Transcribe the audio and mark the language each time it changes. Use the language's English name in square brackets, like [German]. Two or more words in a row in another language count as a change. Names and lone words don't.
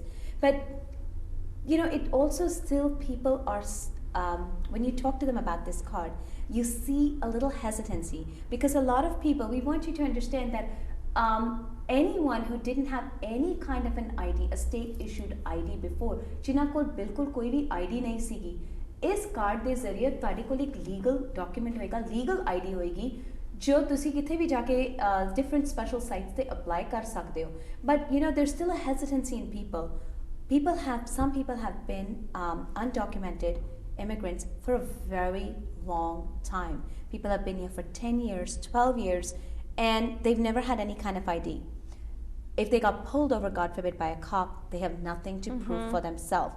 [English] But, you know, it also still, people are, when you talk to them about this card, you see a little hesitancy because a lot of people, we want you to understand that anyone who didn't have any kind of an ID, a state issued ID before, [Punjabi] ਜਿਨ੍ਹਾਂ ਕੋਲ ਬਿਲਕੁਲ ਕੋਈ ਵੀ ID ਨਹੀਂ ਸੀਗੀ, ਇਸ ਕਾਰਡ ਦੇ ਜ਼ਰੀਏ ਤੁਹਾਡੇ ਕੋਲ ਇੱਕ ਲੀਗਲ ਡਾਕੂਮੈਂਟ ਹੋਏਗਾ, ਲੀਗਲ ID ਹੋਏਗੀ ਜੋ ਤੁਸੀਂ ਕਿਤੇ ਵੀ ਜਾ ਕੇ [English] different special sites [Punjabi] ਤੇ apply ਕਰ ਸਕਦੇ ਹੋ. [English] But you know, there's still a hesitancy in people. Some people have been undocumented immigrants for a very long time. People have been here for 10 years, 12 years, and they've never had any kind of ID. If they got pulled over, God forbid, by a cop, they have nothing to prove for themselves.